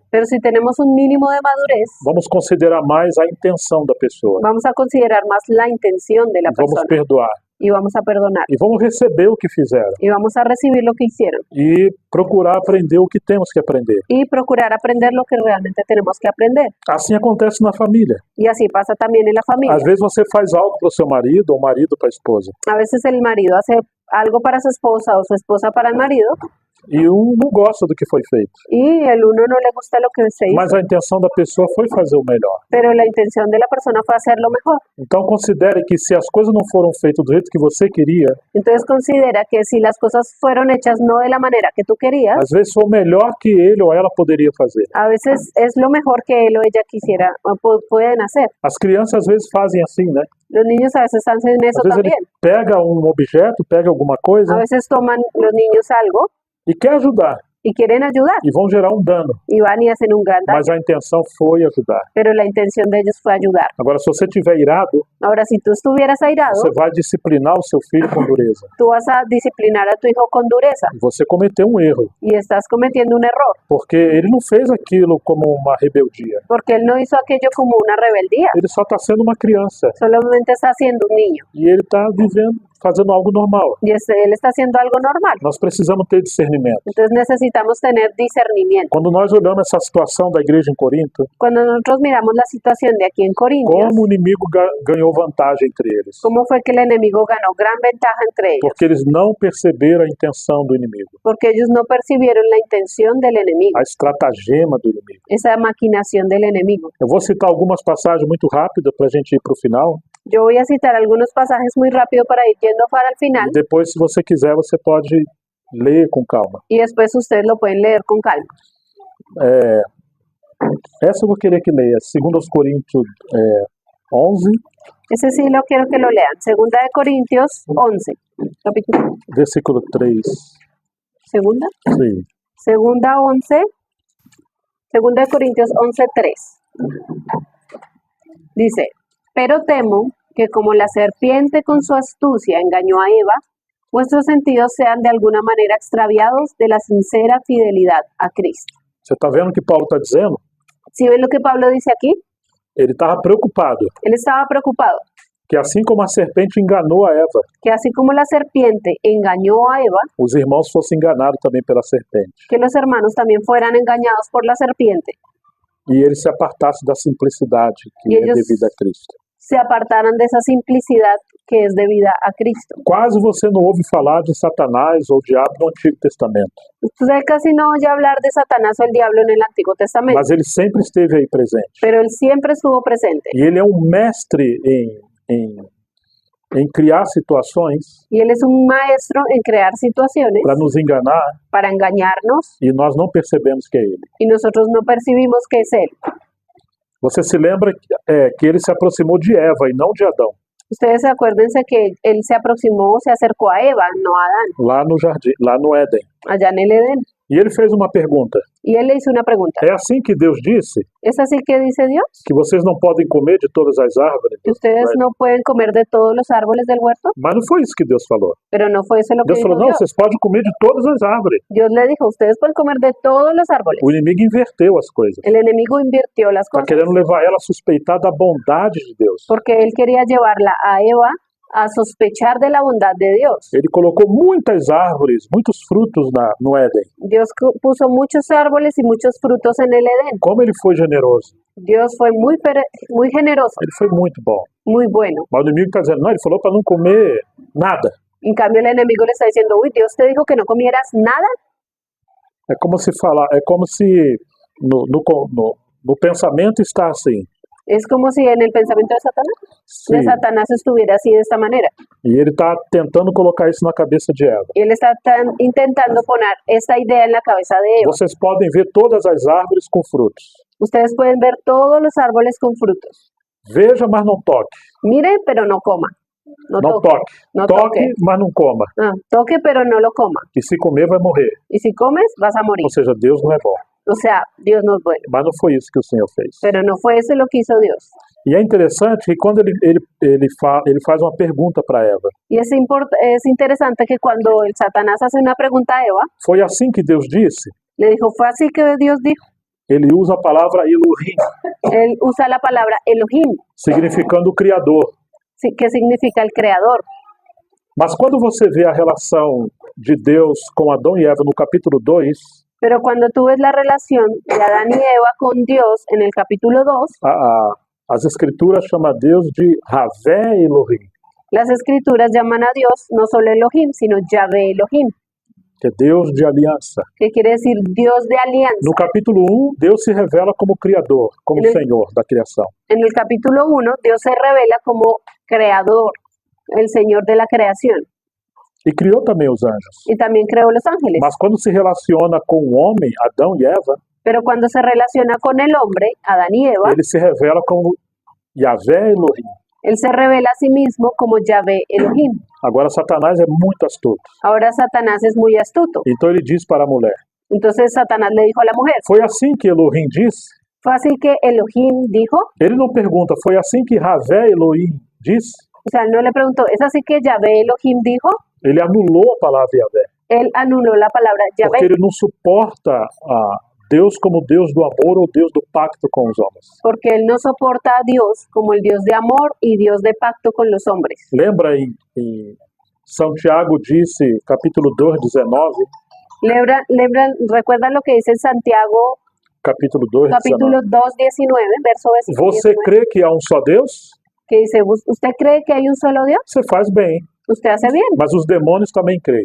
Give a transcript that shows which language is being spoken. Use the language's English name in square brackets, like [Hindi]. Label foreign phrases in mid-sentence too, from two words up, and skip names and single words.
[Spanish] pero si tenemos un mínimo de madurez, [Portuguese] vamos considerar mais a intenção da pessoa, [Spanish] vamos a considerar más la intención de la [Portuguese] vamos [Spanish] persona [Portuguese] perdoar [Spanish] y vamos a perdonar [Portuguese] e vamos receber o que fizeram [Spanish] y vamos a recibir lo que hicieron [Portuguese] e procurar aprender o que temos que aprender. [Spanish] y procurar aprender lo que realmente tenemos que aprender. [Portuguese] Assim acontece na família. [Spanish] Y así pasa también en la familia. [Portuguese] Às vezes você faz algo para o seu marido ou marido para a esposa [Spanish] A veces el marido hace algo para su esposa o su esposa para el marido [Portuguese] e um não gosta do que foi feito, [Spanish] y el uno no le gusta lo que se hizo, [Portuguese] mas a intenção da pessoa foi fazer o melhor. [Spanish] pero la intención de la persona fue hacerlo mejor. [Portuguese] Então considere que se as coisas não foram feitas do jeito que você queria, [Spanish] Entonces considera que si las cosas fueron hechas no de la manera que tú querías, [Portuguese] às vezes foi o melhor que ele ou ela poderia fazer. [Spanish] a veces es lo mejor que él o ella quisiera o pueden hacer. [Portuguese] As crianças às vezes fazem assim, né? [Spanish] Los niños a veces hacen eso [Portuguese] Às vezes ele [Spanish] también. [Portuguese] pega um objeto, pega alguma coisa [Spanish] A veces toman los niños algo [Portuguese] e quer ajudar [Spanish] y quieren ayudar [Portuguese] e vão gerar um dano, [Spanish] y van y hacen un gran daño, [Portuguese] mas a intenção foi ajudar. [Spanish] pero la intención de ellos fue ayudar. [Portuguese] Agora, se você estiver irado, [Spanish] Ahora, si tú estuvieras airado, [Portuguese] você vai disciplinar o seu filho com dureza. [Spanish] tú vas a disciplinar a tu hijo con dureza [Portuguese] Você cometeu um erro, [Spanish] y estás cometiendo un error, [Portuguese] porque ele não fez aquilo como uma rebeldia. [Spanish] porque él no hizo aquello como una rebeldía, [Portuguese] Ele só está sendo uma criança [Spanish] solamente está siendo un niño [Portuguese] e ele está vivendo, fazendo algo normal. [Spanish] y él está haciendo algo normal. [Portuguese] Nós precisamos ter discernimento. [Spanish] Entonces necesitamos tener discernimiento. [Portuguese] Quando nós olhamos essa situação da igreja em Corinto, [Spanish] Cuando nosotros miramos la situación de aquí en Corintios, [Portuguese] como o inimigo ganhou vantagem entre eles? [Spanish] ¿cómo fue que el enemigo ganó gran ventaja entre ellos? [Portuguese] Porque eles não perceberam a intenção do inimigo, [Spanish] Porque ellos no percibieron la intención del enemigo, [Portuguese] a estratagema do inimigo. [Spanish] esa maquinación del enemigo. [Portuguese] Eu vou citar algumas passagens muito rápidas para a gente ir para o final. [Spanish] Yo voy a citar algunos pasajes muy rápido para ir yendo para el final [Portuguese] E depois, se você quiser, você pode ler com calma. [Spanish] y después ustedes lo pueden leer con calma. [Portuguese] Essa eu vou querer que leia, 2 Coríntios 11, [Spanish] Ese sí lo quiero que lo lean. Segunda de Corintios 11. Capítulo. versículo 3. Segunda. [Portuguese] Sim. [Spanish] Segunda 11. Segunda de Corintios 11:3. Dice, pero temo que como la serpiente con su astucia engañó a Eva, vuestros sentidos sean de alguna manera extraviados de la sincera fidelidad a Cristo. [Portuguese] Você está vendo o que Paulo está dizendo? [Spanish] ¿Sí ven lo que Pablo dice aquí? [Portuguese] Ele estava preocupado [Spanish] Él estaba preocupado [Portuguese] que assim como a serpente enganou a Eva, [Spanish] que así como la serpiente engañó a Eva, [Portuguese] os irmãos fossem enganados também pela serpente. [Spanish] que los hermanos también fueran engañados por la serpiente [Portuguese] E eles se apartassem da simplicidade que E é eles- devida a Cristo. [Spanish] se apartaran de esa simplicidad que es debida a Cristo. [Portuguese] Quase você não ouve falar de Satanás ou diabo no Antigo Testamento, [Spanish] Usted casi no oye hablar de Satanás o el diablo en el Antiguo Testamento, [Portuguese] mas ele sempre esteve aí presente. [Spanish] pero él siempre estuvo presente [Portuguese] E ele é um mestre em criar situações [Spanish] y él es un maestro en crear situaciones [Portuguese] para nos enganar [Spanish] para engañarnos [Portuguese] e nós não percebemos que é ele. [Spanish] y nosotros no percibimos que es él. [Portuguese] Você se lembra que ele se aproximou de Eva e não de Adão, [Spanish] Ustedes acuérdense que él se aproximó, se acercó a Eva, no a Adán, [Portuguese] lá no jardim, lá no Éden. [Spanish] allá en el Edén. [Portuguese] E ele fez uma pergunta. [Spanish] Y él le hizo una pregunta. [Portuguese] É assim que Deus disse [Spanish] ¿Es así que dice Dios? [Portuguese] que vocês não podem comer de todas as árvores? [Spanish] ¿Que ustedes no pueden comer de todos los árboles del huerto? [Portuguese] Mas não foi isso que Deus falou. [Spanish] Pero no fue eso lo que [Portuguese] Deus [Spanish] dijo [Portuguese] falou, não, [Spanish] Dios. [Portuguese] vocês podem comer de todas as árvores. [Spanish] Dios le dijo, ustedes pueden comer de todos los árboles. [Portuguese] O inimigo inverteu as coisas. [Spanish] El enemigo invirtió las [Portuguese] Está [Spanish] cosas [Portuguese] querendo levar ela a suspeitar da bondade de Deus. [Spanish] porque él quería llevarla a Eva a sospechar de la bondad de Dios. [Portuguese] Ele colocou muitas árvores, muitos frutos no Éden. [Spanish] Dios puso muchos árboles y muchos frutos en el Edén. [Portuguese] Como ele foi generoso. [Spanish] Dios fue muy generoso, [Portuguese] Ele foi muito bom. [Spanish] muy bueno. [Portuguese] Mas o inimigo está dizendo, não, ele falou para não comer nada. [Spanish] En cambio, el enemigo le está diciendo, uy, Dios te dijo que no comieras nada. [Portuguese] É como se no pensamento está assim. [Spanish] Es como si en el pensamiento de [Portuguese] Sim. [Spanish] Satanás estuviera así de esta manera. [Portuguese] E ele está tentando colocar isso na cabeça de Eva. [Spanish] Y él está intentando poner esta idea en la cabeza de Eva. [Portuguese] Vocês podem ver todas as árvores com frutos. [Spanish] Ustedes pueden ver todos los árboles con frutos. [Portuguese] Veja, mas não toque. [Spanish] Mire, pero no coma. No [Portuguese] Não toque. toque. [Spanish] No [Portuguese] Toque, toque. mas não coma. [Spanish] Ah, toque, pero no lo coma. [Portuguese] E se comer, vai morrer. [Spanish] Y si comes, vas a morir. [Portuguese] Ou seja, Deus não é bom. [Spanish] O sea, Dios no es bueno. [Portuguese] Mas não foi isso que o Senhor fez. [Spanish] Pero no fue eso lo que hizo Dios. [Portuguese] E é interessante que quando ele faz uma pergunta para Eva, [Spanish] Y es interesante que cuando el Satanás hace una pregunta a Eva, [Portuguese] foi assim que Deus disse? [Spanish] le dijo, fue así que Dios dijo. [Portuguese] Ele usa a palavra Elohim, [Spanish] Él usa la palabra Elohim, [Portuguese] significando o Criador. [Spanish] que significa el creador. [Portuguese] Mas quando você vê a relação de Deus com Adão e Eva no capítulo 2, [Spanish] Pero cuando tú ves la relación de Adán y Eva con Dios en el capítulo 2, [Portuguese] as escrituras chamam Deus de Javé Elohim, [Spanish] las escrituras llaman a Dios no solo Elohim, sino Yahvé Elohim, [Portuguese] que é Deus de aliança. [Spanish] que quiere decir Dios de alianza. [Portuguese] No capítulo 1, Deus se revela como Criador, como Senhor da criação. [Spanish] En el capítulo 1, Dios se revela como creador, el Señor de la creación, [Portuguese] E criou também os anjos. [Spanish] y también creó los ángeles. [Portuguese] Mas quando se relaciona com o homem, Adão e Eva, [Spanish] Pero cuando se relaciona con el hombre, Adán y Eva, [Portuguese] ele se revela como Yahvé Elohim. [Spanish] él se revela a sí mismo como Yahvé Elohim. [Portuguese] Agora, Satanás é muito astuto. [Spanish] Ahora Satanás es muy astuto. [Portuguese] Então ele diz para a mulher, [Spanish] Entonces Satanás le dijo a la mujer, [Portuguese] foi assim que Elohim disse? [Spanish] fue así que Elohim dijo, [Portuguese] Ele não pergunta, foi assim que Javé Elohim disse? [Spanish] o sea, él no le preguntó, ¿es así que Yahvé Elohim dijo? [Portuguese] Ele anulou a palavra Yahvé, [Spanish] Él anuló la palabra [Portuguese] porque [Spanish] Yahvé, [Portuguese] ele não suporta Deus como Deus do amor ou Deus do pacto com os homens. [Spanish] porque él no soporta a Dios como el Dios de amor y Dios de pacto con los hombres. [Portuguese] Lembra em Santiago disse, capítulo 2, 19, [Spanish] Recuerda lo que dice en Santiago, capítulo 2, 19. capítulo 2, 19, verso [Portuguese] Você 19, crê que há um só Deus? [Spanish] que dice, ¿usted cree que hay un solo Dios? [Portuguese] Você faz bem, [Spanish] Usted hace bien, [Portuguese] mas os demônios também creem.